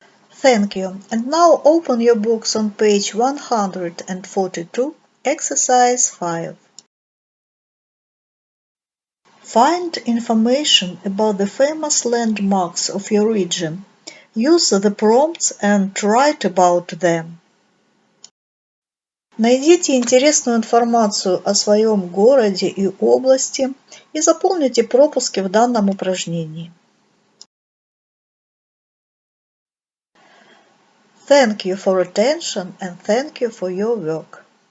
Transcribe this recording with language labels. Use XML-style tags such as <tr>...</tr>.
<en>Thank you. And now open your books on page 142, exercise 5. Find information about the famous landmarks of your region. Use the prompts and write about them.</en> <ru>Найдите интересную информацию о своем городе и области и заполните пропуски в данном упражнении.</ru> <en>Thank you for attention and thank you for your work.</en>